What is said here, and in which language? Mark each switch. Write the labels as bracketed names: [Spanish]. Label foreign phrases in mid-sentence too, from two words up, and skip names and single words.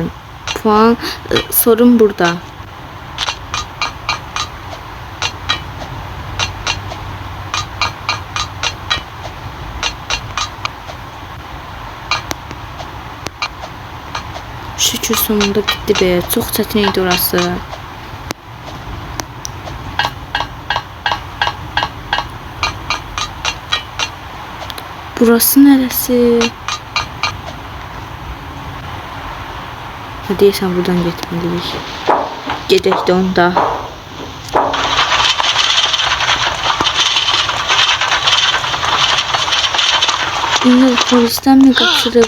[Turkish] Puan, sorun burada. Şükür sonunda bitti be. [Azerbaijani] Çok çətin idi orası. [Turkish] Burası neresi? [Azerbaijani] Deyəsən buradan getməliyik. Gedək də onda. [Turkish] İndi polisten mi kaçırıq?